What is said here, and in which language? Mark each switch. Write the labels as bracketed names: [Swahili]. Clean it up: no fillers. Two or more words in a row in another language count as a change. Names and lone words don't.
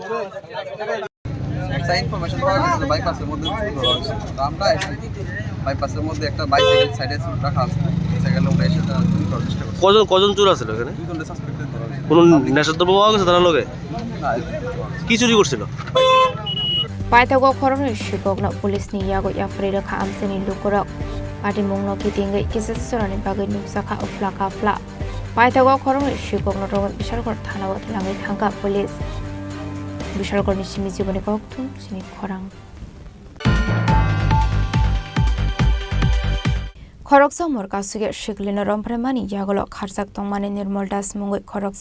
[Bangla] একটা ইনফরমেশন পাওয়া গেছিল বাইপাসের মধ্যে আমরা বাইপাসের মধ্যে একটা বাইসাইকেল সাইডে রাখা আছে সাইকেল আমরা এসে চুরি করার চেষ্টা করছি কজন চোর আছে এখানে 2 জন সাসপেক্টেড ধরা হয়েছে কোন নেশাদ্রব্য পাওয়া গেছে তারা লগে কি চুরি করছিল [Kok Borok] paithago khorongni shikokno police ni yago yafri rakha amsani lukorok patimungno kitingai kisassorani bagai nupsakha oflaka fla paithago khorongni shikokno ro bishalgor thanao tlangai thangka police bishalgorni simi jiboni kokthum chini khorang khoroksa morkasuge shiklino rompremani yagolo kharsak tongmani nirmol das mungoi khoroksa